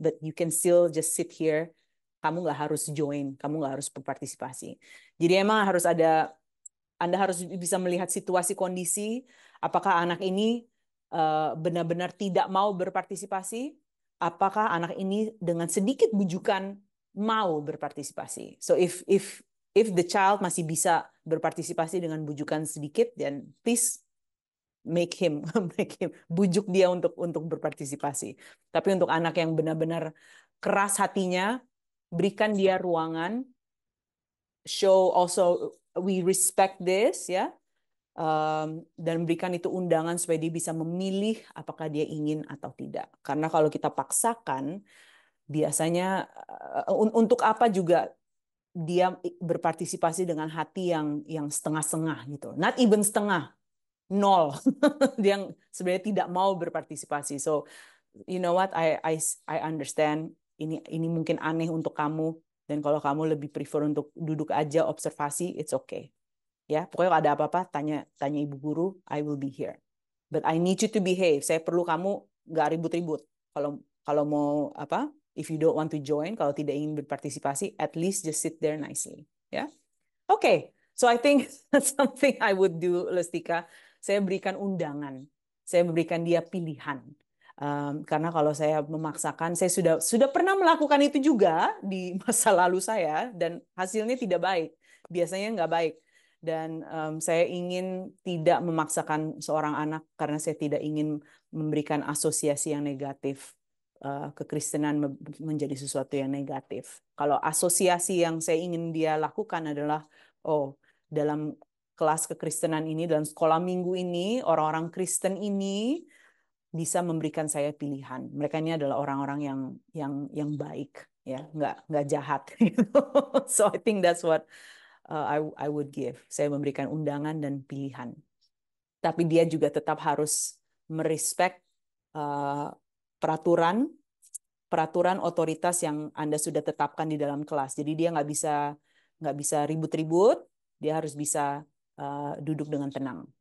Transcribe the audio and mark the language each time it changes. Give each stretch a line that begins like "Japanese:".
English: But you can still just sit here.
Indonesian: Kamu nggak harus join, kamu nggak harus berpartisipasi. Jadi emang Anda harus bisa melihat situasi kondisi. Apakah anak ini benar-benar tidak mau berpartisipasi? Apakah anak ini dengan sedikit bujukan mau berpartisipasi?
English: So if the child
Indonesian: masih bisa berpartisipasi dengan bujukan sedikit,
English: then please make him
Indonesian: bujuk dia untuk berpartisipasi. Tapi untuk anak yang benar-benar keras hatinya, berikan dia ruangan.
English: Show also we respect this, ya.
Indonesian: Dan berikan itu undangan supaya dia bisa memilih apakah dia ingin atau tidak. Karena kalau kita paksakan, biasanya untuk apa juga dia berpartisipasi dengan hati yang setengah-setengah gitu.
English: Not even
Indonesian: setengah, nol. Dia sebenarnya tidak mau berpartisipasi.
English: So, you know what? I understand.
Indonesian: Ini mungkin aneh untuk kamu. Dan kalau kamu lebih prefer untuk duduk aja observasi,
English: it's okay.
Indonesian: Ya, pokoknya kalau ada apa-apa tanya ibu guru,
English: I will be here. But I need you to behave.
Indonesian: Saya perlu kamu nggak ribut-ribut. Kalau mau apa?
English: If you don't want to join,
Indonesian: kalau tidak ingin berpartisipasi,
English: at least just sit there nicely.
Indonesian: Ya, okay.
English: So I think that's something I would do, Lestika.
Indonesian: Saya berikan undangan. Saya memberikan dia pilihan. Karena kalau saya memaksakan, saya sudah pernah melakukan itu juga di masa lalu saya dan hasilnya tidak baik. Biasanya nggak baik. Dan saya ingin tidak memaksakan seorang anak karena saya tidak ingin memberikan asosiasi yang negatif. Kekristenan menjadi sesuatu yang negatif. Kalau asosiasi yang saya ingin dia lakukan adalah, oh, dalam kelas kekristenan ini, dalam sekolah minggu ini, orang-orang Kristen ini bisa memberikan saya pilihan. Mereka ini adalah orang-orang yang baik, ya, nggak jahat.
English: So I think that's what I would give.
Indonesian: Saya memberikan undangan dan pilihan. Tapi dia juga tetap harus merespek peraturan otoritas yang Anda sudah tetapkan di dalam kelas. Jadi dia nggak bisa ribut-ribut. Dia harus bisa duduk dengan tenang.